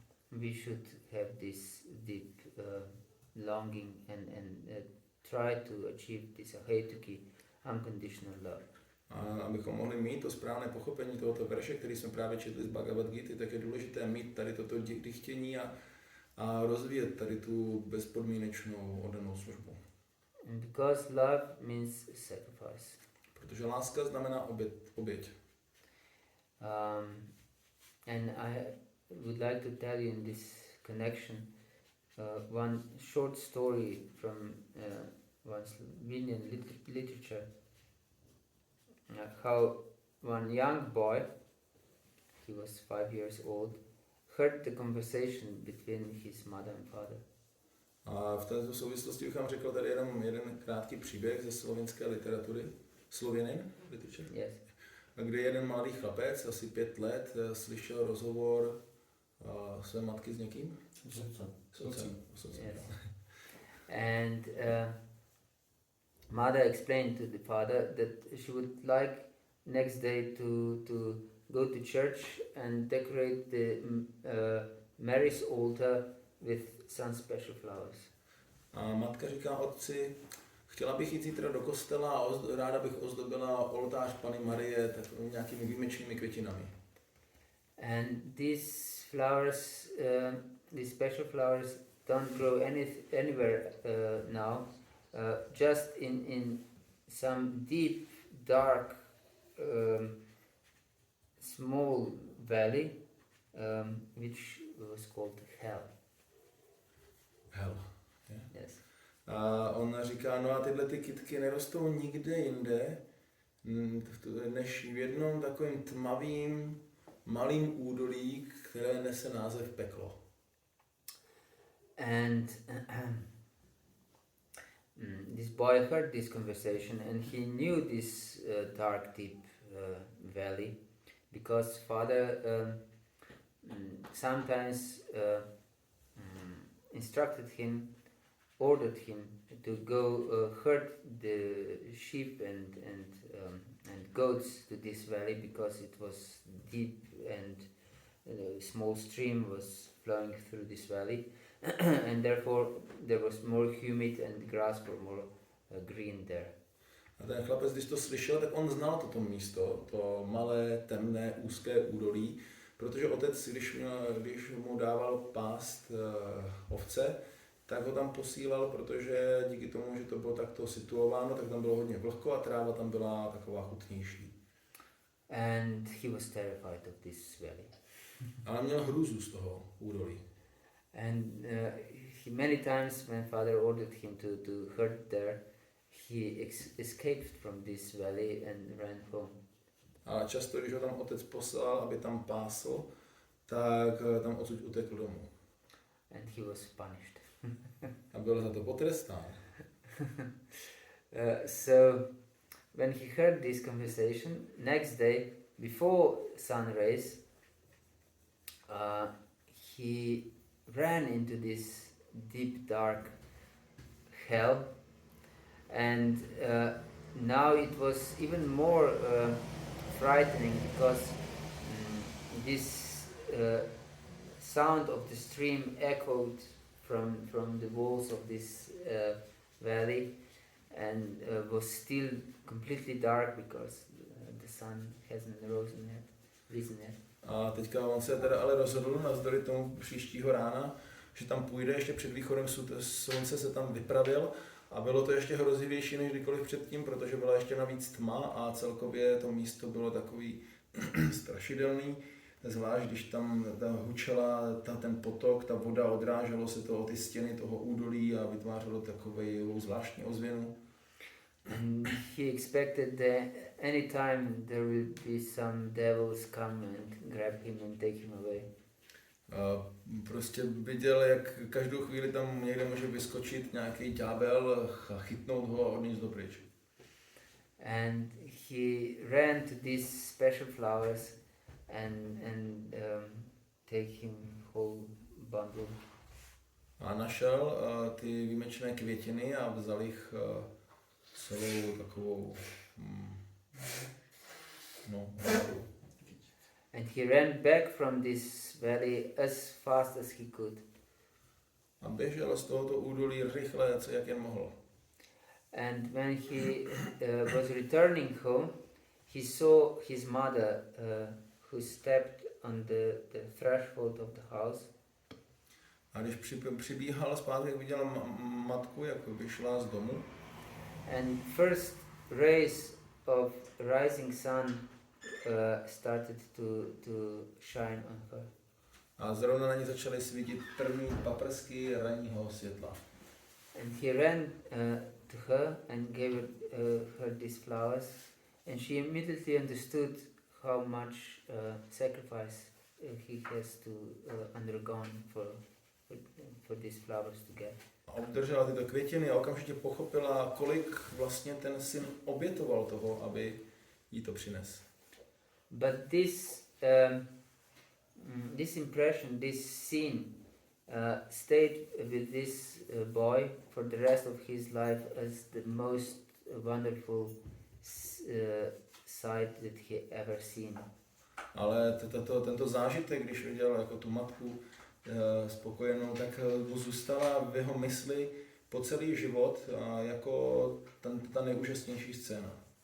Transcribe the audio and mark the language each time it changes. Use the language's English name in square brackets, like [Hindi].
[English] We should have this deep longing and try to achieve this ahetuki, unconditional love. [Czech] A abychom mohli mít to správné pochopení tohoto verše, který jsme právě četli z Bhagavad-gity, tak je důležité mít tady toto chtění a rozvíjet tady tu bezpodmínečnou oddanou službu. [English] And because love means sacrifice. [Czech] Protože láska znamená oběť. [English] And I would like to tell you in this connection one short story from one Slovenian literature, how one young boy, he was 5 years old, heard the conversation between his mother and father. [Czech] A v této souvislosti bych vám řekl tady jenom jeden krátký příběh ze slovinské literatury. Slověnin? [English] Yes. [Czech] Kde jeden mladý chlapec, asi 5 let, slyšel rozhovor své matky s někým? S otcem. [English] Yes. And mother explained to the father that she would like next day to go to church and decorate the Mary's altar with some special flowers. [Czech] A matka říká otci, chtěla bych jít zítra do kostela a ráda bych ozdobila oltář Panny Marie takovými nějakými výjimečnými květinami. [English] And these flowers, these special flowers, don't grow anywhere now. Just in some deep, dark, small valley, which was called Hell. Hell. Yeah. Yes. [Czech] A on říká, no a tyhle ty kytky nerostou nikde jinde, než v jednom takovým tmavým, malým údolí, které nese název peklo. [English] And this boy heard this conversation and he knew this dark, deep valley because father sometimes instructed him, ordered him to go herd the sheep and goats to this valley because it was deep and a small stream was flowing through this valley and therefore there was more humid and grass were more green there. [Czech] A ten chlapec, když to slyšel, tak on znal toto místo, to malé, temné, úzké údolí, protože otec, když mu dával pást ovce, tak ho tam posílal, protože díky tomu, že to bylo takto situováno, tak tam bylo hodně vlhko a tráva tam byla taková chutnější. [English] And he was terrified of this valley. [Czech] Ale měl hrůzu z toho údolí. [English] And he many times when Father ordered him to herd there, he escaped from this valley and ran home. [Czech] A často, když ho tam otec poslal, aby tam pásl, tak tam odsud utekl domů. [English] And he was punished. [Czech] A byl za to potrestán. [English] So when he heard this conversation, next day, before sunrise, he ran into this deep dark hell, and now it was even more frightening because this sound of the stream echoed from the walls of this valley, and was still completely dark because the sun hasn't risen yet. [Czech] A teďka on se teda ale rozhodl navzdory tomu příštího rána, že tam půjde, ještě před východem slunce se tam vypravil a bylo to ještě hrozivější než kdykoliv předtím, protože byla ještě navíc tma a celkově to místo bylo takový strašidelný, zvlášť když tam hučela ten potok, ta voda, odráželo se to o ty stěny toho údolí a vytvářelo takovou zvláštní ozvěnu. [English] And he expected that anytime there will be some devils come and grab him and take him away. [Czech] Prostě viděl, jak každou chvíli tam někde může vyskočit nějaký ďábel a chytnout ho a odníst ho pryč. [English] And he ran to these special flowers and take him whole bundle. [Czech] A našel ty výjimečné květiny a vzal jich celou takovou hromadu. [English] And he ran back from this valley as fast as he could. [Czech] A běžel z tohoto údolí rychle, jak jen mohl. [English] And when he was returning home, he saw his mother who stepped on the threshold of the house. [Czech] A když přibíhal zpátky, viděl matku, jak vyšla z domu. [English] And first rays of rising sun started to shine on her. [Czech] A zrovna na ní začaly svítit první paprsky ranního světla. [English] And he ran to her and gave her these flowers, and she immediately understood how much sacrifice he has to undergone for these flowers to get. [Czech] A obdržela tyto květiny a okamžitě pochopila, kolik vlastně ten syn obětoval toho, aby jí to přines. [English] But this impression, this scene, stayed with this boy for the rest of his life as the most wonderful sight that he ever seen. [Czech] Ale tento zážitek, když viděl jako tu matku spokojenou, tak mu zůstala v jeho mysli po celý život jako ta nejúžasnější scéna.